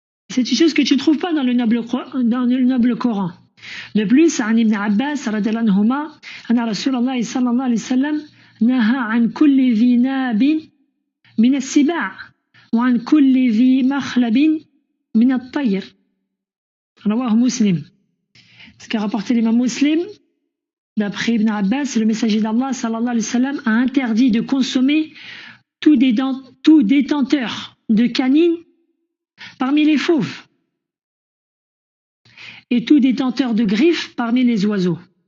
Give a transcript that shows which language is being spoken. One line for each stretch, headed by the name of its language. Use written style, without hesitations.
French: C'est une chose que tu ne trouves pas dans le noble Coran. De plus,
Arabic: عن ابن عباس رضي الله عنهما أن رسول الله صلى الله عليه وسلم نهى عن كل ذي ناب من السباع وعن كل ذي مخلب من الطير. Rawah Muslim.
French: Ce qu'a rapporté l'imam Muslim, d'après Ibn Abbas, le messager d'Allah sallallahu alayhi wa sallam a interdit de consommer tout détenteur de canines parmi les fauves et tout détenteur de griffes parmi les oiseaux.